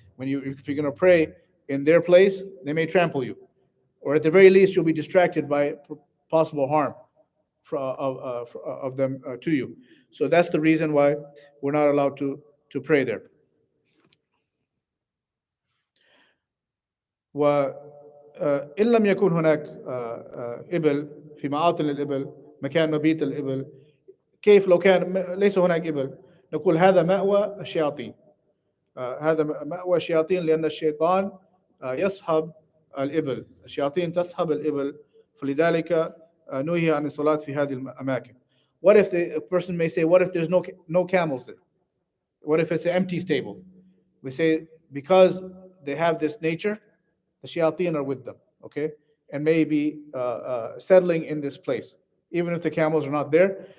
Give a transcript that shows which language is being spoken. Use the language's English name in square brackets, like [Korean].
[English] If you're going to pray in their place, they may trample you, or at the very least, you'll be distracted by possible harm of them to you. So that's the reason why we're not allowed to pray there. [Arabic] وإن لم يكن هناك إبل في معاطن الإبل مكان مبيت الإبل كيف لو كان ليس هناك إبل نقول هذا مأوى الشياطين. هذا مأوى الشياطين لأن الشيطان يصحب الإبل. الشياطين تصحب الإبل فلذلك نهي عن الصلاة في هذه الأماكن. [English] What if a person may say, what if there's no camels there? What if it's an empty stable? We say because they have this nature, the shayateen are with them, okay, and maybe settling in this place, even if the camels are not there.